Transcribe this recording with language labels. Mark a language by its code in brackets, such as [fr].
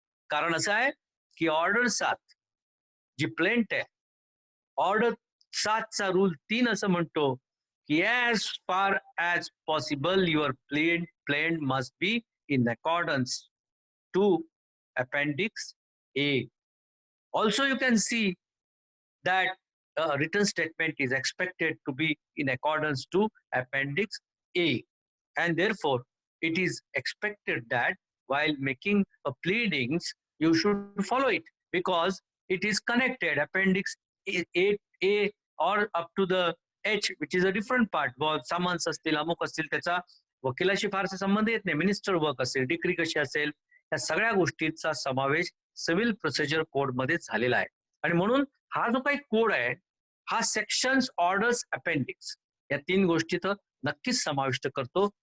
[mr] कारण असं आहे की ऑर्डर 7 जी प्लेंट आहे, ऑर्डर 7 चा रूल 3 असं म्हणतो की [en] as far as possible your plaint must be in accordance to appendix A. Also you can see that a written statement is expected to be in accordance to appendix A, and therefore it is expected that while making a pleadings you should follow it because it is connected. Appendix A or up to the H, which is a different part. [mr] summons असतील, अमुक असतील, त्याचा वकिलाशी फारसा संबंध येत नाही. Minister work असेल, decree कशी असेल, या सगळ्या गोष्टींचा समावेश सिव्हिल प्रोसिजर कोड मध्ये झालेला आहे. आणि म्हणून हा जो काही कोड आहे हा सेक्शन्स, ऑर्डर्स, अपेंडिक्स या 3 गोष्टीत नक्कीच समाविष्ट करतो.